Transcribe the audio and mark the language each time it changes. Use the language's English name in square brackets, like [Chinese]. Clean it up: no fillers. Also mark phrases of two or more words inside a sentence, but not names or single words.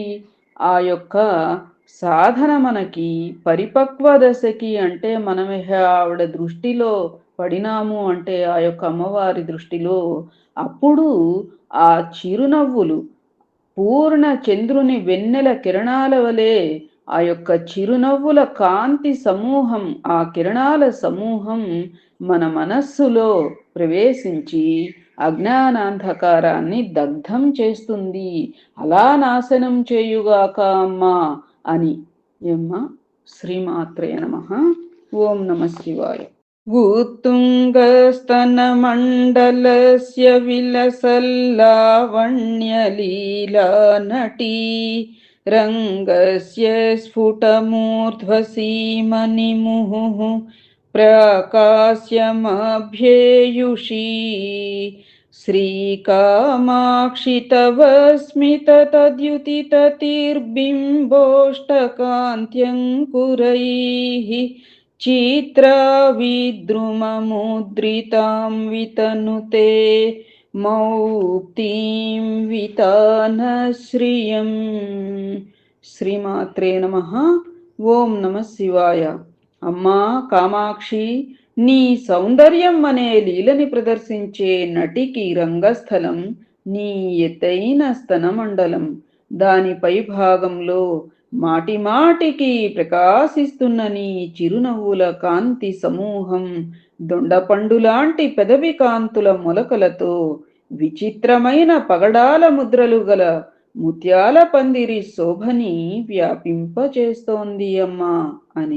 [Telugu] ఆ యొక్క సాధన మనకి పరిపక్వ దశకి అంటే మనం ఆవిడ దృష్టిలో పడినాము అంటే ఆ యొక్క అమ్మవారి దృష్టిలో అప్పుడు ఆ చిరునవ్వులు పూర్ణ చంద్రుని వెన్నెల కిరణాల వలె ఆ యొక్క చిరునవ్వుల కాంతి సమూహం, ఆ కిరణాల సమూహం మన మనస్సులో ప్రవేశించి అజ్ఞానాంధకారాన్ని దగ్ధం చేస్తుంది. అలా నాశనం చేయుగాక అమ్మా అని. ఏమ్మా? [Sanskrit] श्रीमात्रे नमः. ओं नम शिवाय. उत्तुङ्गस्तनमण्डलस्य विलसल्लावण्यलीला नटी रङ्गस्य स्फुटमूर्ध्वसीमनिमुहुः प्रकाश्यमभ्येयुषी श्रीकामाक्षि तव स्मिततद्युतिततिर्बिम्बोष्टकान्त्यङ्कुरैः चित्राविद्रुममुद्रितां वितनुते मौक्तीं वितानश्रियम्. श्रीमात्रे नमः. ओं नम शिवाय. [Telugu] అమ్మా కామాక్షి, నీ సౌందర్యం అనే లీలని ప్రదర్శించే నటికి రంగస్థలం నీ ఎత్తైన స్తనమండలం. దాని పై భాగంలో మాటి మాటికి ప్రకాశిస్తున్న నీ చిరునవ్వుల కాంతి సమూహం దొండపండులాంటి పెదవి కాంతుల మొలకలతో విచిత్రమైన పగడాల ముద్రలు గల ముత్యాల పందిరి శోభని వ్యాపింపచేస్తోంది అమ్మా అని.